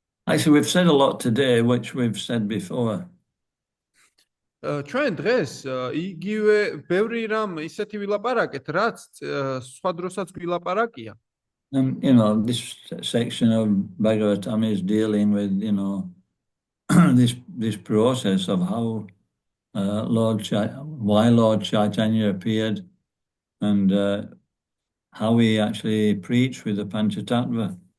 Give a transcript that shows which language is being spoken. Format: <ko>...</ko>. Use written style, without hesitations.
<en>Actually, we've said a lot today, which we've said before.</en> <ka>ჩვენ დღეს იგივე ბევრი რამ ისეთი ვილაპარაკეთ, რაც სხვა დროსაც გვილაპარაკია.</ka> <en>And, you know, this section of Bhagavatam is dealing with, you know, this process of how why Lord Chaitanya appeared and how he actually preached with the Panchatattva.</en>